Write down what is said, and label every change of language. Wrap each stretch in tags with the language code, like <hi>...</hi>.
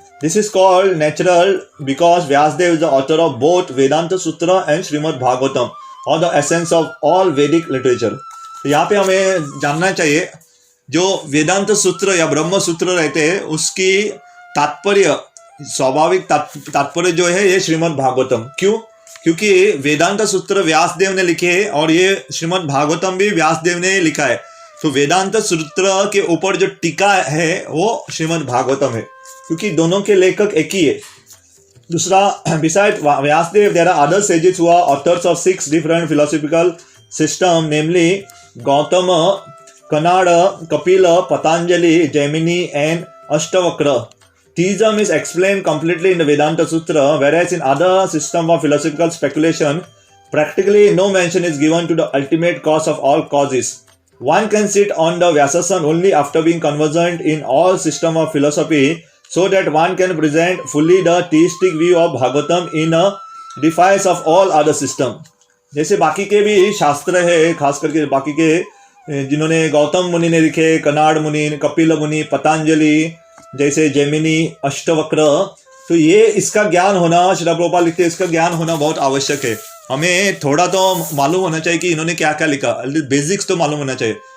<en>This is called natural because Vyasadeva is the author of both Vedanta Sutra and Srimad Bhagavatam, or the essence of all Vedic literature.</en> <hi>तो यहाँ पे हमें जानना चाहिए जो वेदांत सूत्र या ब्रह्म सूत्र रहते हैं उसकी तात्पर्य, स्वाभाविक तात्पर्य जो है ये श्रीमद् भागवतम. क्यों? क्योंकि वेदांत सूत्र व्यासदेव ने लिखे हैं और ये श्रीमद् भागवतम भी व्यासदेव ने लिखा है. तो वेदांत सूत्र के ऊपर जो टीका है वो श्रीमद् भागवतम है, क्योंकि दोनों के लेखक एक ही है. दूसरा,</hi> <en>besides Vyasadeva, there are other sages who are authors of 6 different philosophical systems, namely Gautama, Kanada, Kapila, Patanjali, Jaimini, and Ashtavakra. Theism is explained completely in the Vedanta Sutra, whereas in other systems of philosophical speculation, practically no mention is given to the ultimate cause of all causes. One can sit on the Vyasasana only after being conversant in all systems of philosophy, so that one can present fully the theistic view of Bhagavatam in a defiance of all other systems.</en> <hi>जैसे बाकी के भी शास्त्र है, खास करके बाकी के जिन्होंने गौतम मुनि ने लिखे, कनाड मुनि, कपिल मुनि, पतंजलि, जैसे जैमिनी, अष्टवक्र, तो ये इसका ज्ञान होना, श्रील प्रभुपाद लिखते हैं, इसका ज्ञान होना बहुत आवश्यक है. हमें थोड़ा तो मालूम होना चाहिए कि इन्होंने क्या क्या लिखा, बेसिक्स तो मालूम होना चाहिए.</hi>